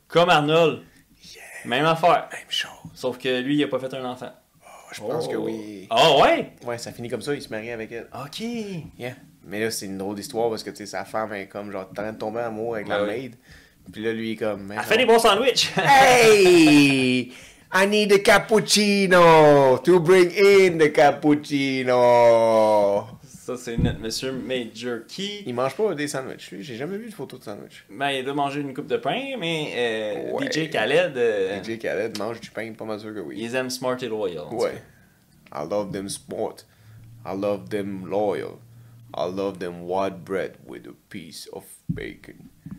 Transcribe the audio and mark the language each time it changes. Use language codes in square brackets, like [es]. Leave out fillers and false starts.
[fr] Comme Arnold. Même affaire. Même chose. Sauf que lui, il a pas fait un enfant. Je pense que oui. Ah ouais? Ouais, ça finit comme ça, il se marie avec elle. Ok. [en] Yeah. [fr] Mais là, c'est une drôle d'histoire parce que, tu sais, sa femme est comme, genre, en train de tomber en amour avec la Ouais, maid. Puis là, lui, il est comme... Elle fait des bons sandwichs. Hey! [en] I need a cappuccino to bring in the cappuccino. [fr] Ça, c'est notre monsieur Major Key. Il mange pas des sandwichs, lui. J'ai jamais vu de photo de sandwich. Ben, il doit manger une coupe de pain, mais Ouais. DJ Khaled, DJ Khaled mange du pain, pas mal sûr que oui. ils aiment smart et loyal. [en] Ouais. I love them sport. I love them loyal. I love them white bread with a piece of bacon.